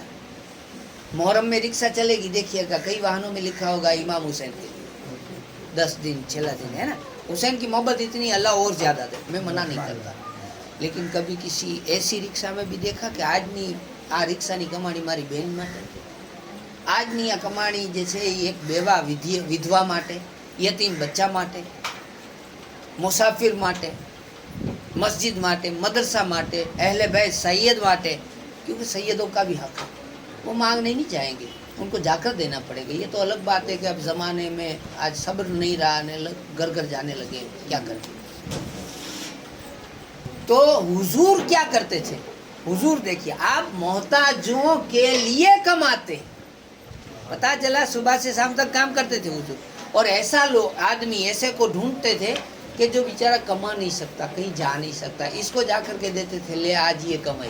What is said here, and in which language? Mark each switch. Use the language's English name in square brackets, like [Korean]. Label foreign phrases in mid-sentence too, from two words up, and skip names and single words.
[Urdu] محرم میں رکشہ چلے گی، دیکھیے گا کئی واہنوں میں لکھا ہوگا امام حسین کے لیے 10 دن 6 دن، ہے نا؟ حسین کی محبت اتنی، اللہ اور زیادہ دے، میں منع نہیں کرتا، لیکن کبھی کسی ایسی رکشہ میں بھی دیکھا کہ آج نہیں آ رکشہ نہیں کمانی [Gujarati] મારી બહેન માટે، આજ ની આ કમાણી જે છે એ એક બેવા વિધવા માટે, યતીમ બચ્ચા માટે, મુસાફિર માટે, મસ્જિદ માટે, મદરસા માટે, અહેલે બેત સૈયદ માટે, [Urdu] کیونکہ سیدوں کا بھی حق ہے، وہ مانگنے نہیں جائیں گے، ان کو جا کر دینا پڑے گا. یہ تو الگ بات ہے کہ اب زمانے میں آج صبر نہیں رہا، گھر گھر جانے لگے، کیا کریں. تو حضور کیا کرتے تھے? حضور دیکھیے، آپ محتاجوں کے لیے کماتے، پتا چلا صبح سے شام تک کام کرتے تھے حضور، اور ایسا لوگ آدمی ایسے کو ڈھونڈتے تھے کہ جو بیچارہ کما نہیں سکتا، کہیں جا نہیں سکتا، اس کو جا کر کے دیتے تھے، لے آج یہ کمائی.